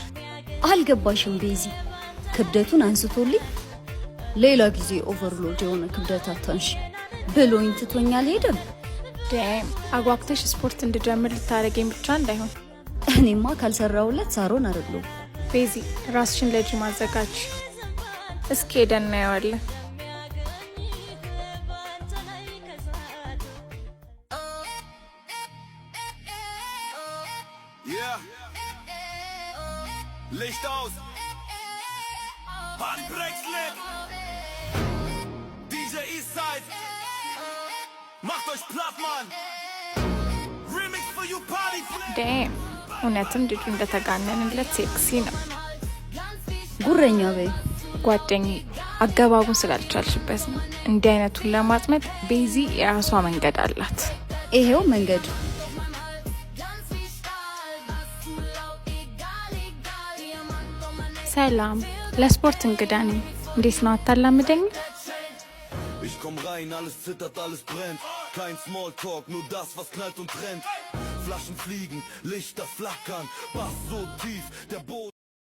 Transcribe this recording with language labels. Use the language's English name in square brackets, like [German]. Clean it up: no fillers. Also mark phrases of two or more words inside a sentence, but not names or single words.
[Amharic] አልገባሽም ቤዚ። ክብደቱን አንስቶልኝ ሌላ ጊዜ ኦቨርሎድ የሆነ ክብደት አታንሽ ብሎኝ ትቶኛል ሄደም። ደም አጓግተሽ ስፖርት እንድጀምር ልታረገኝ ብቻ እንዳይሆን። እኔማ ካልሰራውለት ሳሮን አይደለም። ቤዚ ራስሽን ለጂም አዘጋጅ። እስኪ ሄደን እናየዋለን። [German] Licht aus. Handbrexlet. DJ Eastside. Macht euch platt, Mann. [English] Remix for you party. Damn. [Amharic] እውነትም ልጁ እንደተጋነንለት ሴክሲ ነው። ጉረኛ በይ ጓደኛዬ፣ አገባቡን ስላልቻልሽበት ነው። እንዲህ አይነቱን ለማጥመድ ቤዚ የራሷ መንገድ አላት። ይሄው መንገድ። ሰላም፣ ለስፖርት እንግዳ ነኝ። እንዴት ነው አታላምደኝ? [German] Ich komm rein, alles zittert, alles brennt. Kein Smalltalk, nur das, was knallt und trennt. Flaschen fliegen, Lichter flackern, Bass so tief, der Boden